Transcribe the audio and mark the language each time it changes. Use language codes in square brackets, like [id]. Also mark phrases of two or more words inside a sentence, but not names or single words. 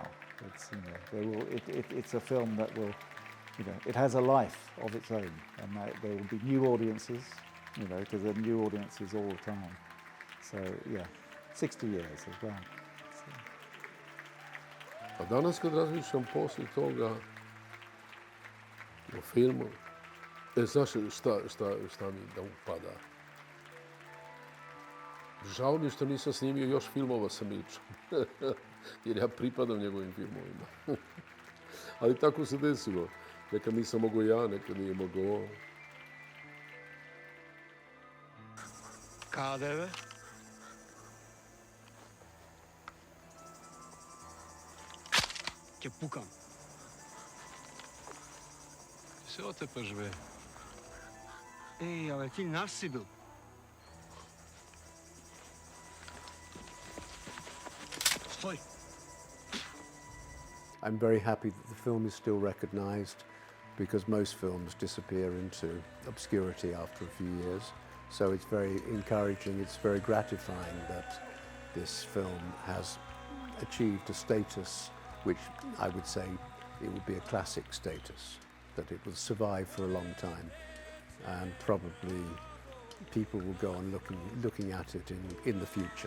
[en] It's, you know, it's a film that will, you know, it has a life of its own, and there will be new audiences, you know, because there are new audiences all the time. So yeah, 60 years as well. [sr] A danas kad razmišljam poslije toga o filmu, znaš šta mi da upada? Žao mi je što nisam snimio još filmova sa Milčom, jer ja pripadam njegovim filmovima. Ali tako se desilo. Nekad nisam mogao ja, nekad nije mogao on. KDV? [mk] Ќе пукам. Се отепаш, бе. Ей, абе, ти наш си бил. Stoj! [en] I'm very happy that the film is still recognized because most films disappear into obscurity after a few years. So it's very encouraging, it's very gratifying that this film has achieved a status which I would say it would be a classic status, that it will survive for a long time, and probably people will go on looking at it in the future.